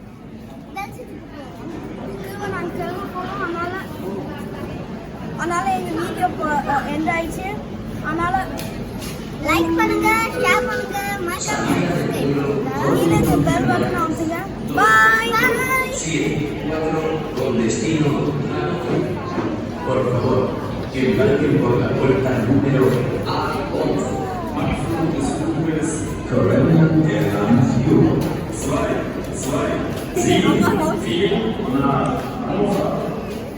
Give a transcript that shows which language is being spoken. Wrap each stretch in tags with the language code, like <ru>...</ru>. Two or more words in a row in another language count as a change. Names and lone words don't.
<ta>திரும்ப நாங்கள் கிளம்ப போனோம். அதனால் எங்கள்</ta> <en>video end</en> <ta>ஆயிடுச்சு. அதனால் லைக் பண்ணுங்க, ஷேர் பண்ணுங்க, மறக்காம சப்ஸ்கிரைப் பண்ணுங்க. கீழே</ta> <en>bell button</en> <ta>அமுத்துங்க. பாய்.</ta> <es>Con destino, por favor, que marquen por la puerta número A11. Corona Airlines Europe 2, 2, 7, 4, 1.</es>